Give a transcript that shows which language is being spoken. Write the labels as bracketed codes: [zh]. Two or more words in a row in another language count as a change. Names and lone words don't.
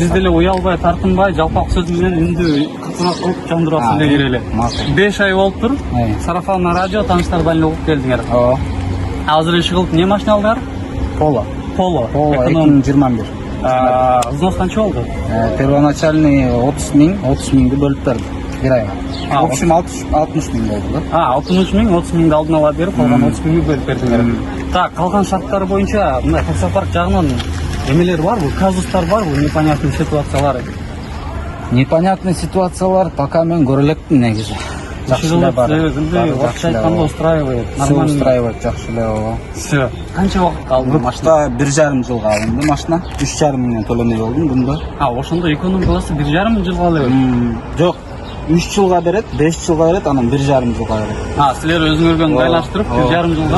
[ky] Биз деле уялбай, тартынбай, жалпак сөз менен үндү кытыраак кылып жандырасыз эле кирели. 5 ай болуптур. Сарафан радио тааныштардан эле угуп келдиңер. Ооба. Азыр иши кылып не машина алдыңар? Поло. Поло. Поло Эконом. 2021. Взнос канча болду? Первоначальный 30 миңди бөлүп берди. Bir ayga. [ru] В общем [ky] 60 миң болду да. 60 миң, 30 миңди алдын ала берип, калган 30 миңди бөлүп бердиңер. Так, калган шарттар боюнча мына таксопарк жагынан эмелер барбы? Казустар барбы? Непонятный ситуациялар. Непонятный ситуациялар пока мен көрө элекмин негизи. Жакшы эле бар. Акча айтканда устраивает. [ru] Все устраивает, [ky] жакшы эле ооба. Все. Канча убакыт калды машина? 1,5 жылга алынды машина. 3,5 миңден төлөмөй болдум бунда. Ошондо эконом классы 1,5 жылга алып. Жок. 3 жылга берет, 5 жылга берет, анан 1,5 жылга берет. Силер өзүңөргө байлаштырып 1,5 жылга.